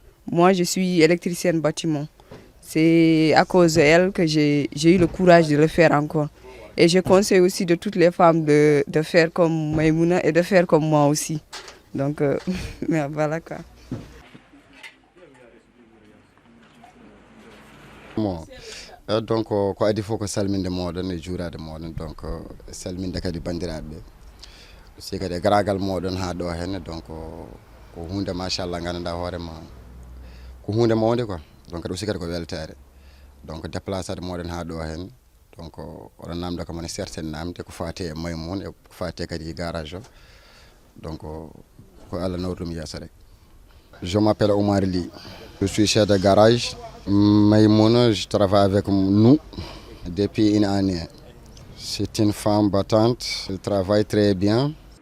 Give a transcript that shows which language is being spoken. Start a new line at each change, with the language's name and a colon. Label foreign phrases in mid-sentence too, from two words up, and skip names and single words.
French: Moi, je suis électricienne bâtiment. C'est à cause d'elle que j'ai eu le courage de le faire encore. Et je conseille aussi de toutes les femmes de faire comme Maïmouna et de faire comme moi aussi. Donc, voilà quoi.
Fula: Donc ko adi fof ko salminde moɗon e juurade moɗon donc salminde kadi bandiraɓe si kadi garagal moɗon ha ɗo hen donc ko hunde machallah ganduɗa hoorema ko hunde mawde
French: quoi donc
Fula: kadi aussi kadi ko weltare donc déplacade moɗon ha ɗo hen donc oɗon namda ko mone certaine namde ko fati e Maymoun e ko fati kadi garage o donc ko Allah nawrum yesso rek.
French: Je m'appelle Omar Ly. Je suis chef de garage. Maïmouna, je travaille avec nous depuis une année. C'est une femme battante, elle travaille très bien.